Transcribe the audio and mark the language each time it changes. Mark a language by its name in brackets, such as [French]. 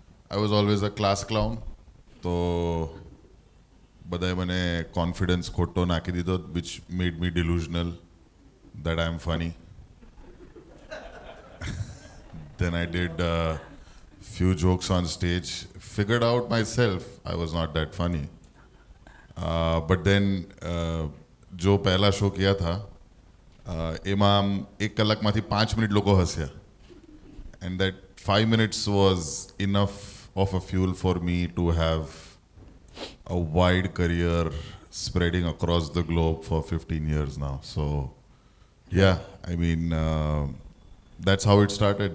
[English] I was always a class clown. So, [Gujarati] બધાએ મને confidence ખોટો નાખી દીધો, [English] which made me delusional that I am funny. Then I did a few jokes on stage, figured out myself I was not that funny. But then [Hindi] जो पहला show किया था [Gujarati] એમાં આમ 1 કલાકમાંથી 5 મિનિટ લોકો હસ્યા. [English] And that 5 minutes was enough of a fuel for me to have a wide career spreading across the globe for 15 years now. So, yeah, I mean, that's how it started.